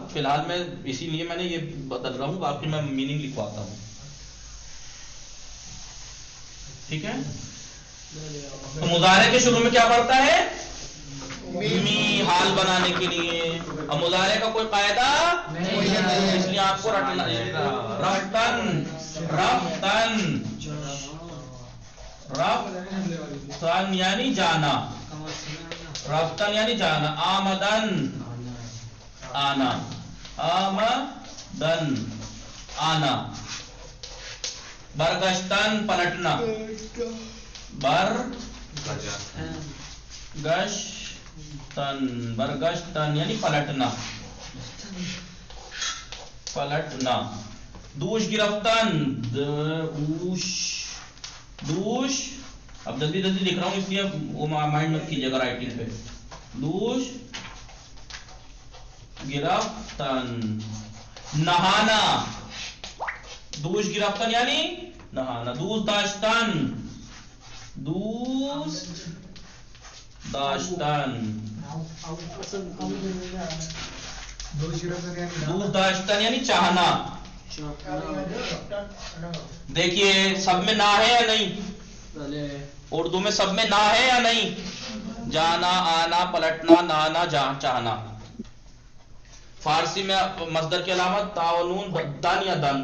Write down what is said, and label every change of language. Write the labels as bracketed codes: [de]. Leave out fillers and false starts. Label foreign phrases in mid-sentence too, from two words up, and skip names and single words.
[ur] فی الحال میں اسی لیے میں نے یہ بدل رہا ہوں, باقی میں میننگ لکھواتا ہوں, ٹھیک ہے. تو مضارع کے شروع میں کیا پڑتا ہے؟ می, حال بنانے کے لیے. اب مضارع کا کوئی قاعدہ نہیں, اس لیے آپ کو رٹنا ہے. رفتن, رفتن, رفتن یعنی جانا, رفتن یعنی جانا. آمدن, آنا, آمدن, آنا. برگشتن, پلٹنا, برگشتن, برگشتن یعنی پلٹنا, پلٹنا. [fa] دوش گرفتن, دوش, دوش, [ur] اب جلدی جلدی لکھ رہا ہوں اس لیے وہ مائنڈ مت کیجیے گا رائٹنگ پہ. [fa] دوش گرفتن, [ur] نہانا, [fa] دوش گرفتن [ur] یعنی نہانا. [fa] دوست داشتن, دوست داشتن, دوست داشتن [ur] یعنی چاہنا. دیکھیے سب میں نہ ہے یا نہیں؟ اردو میں سب میں نہ ہے یا نہیں؟ جانا, آنا, پلٹنا, نہانا, چاہنا. فارسی میں مصدر کی علامت تعاون دن یا دن.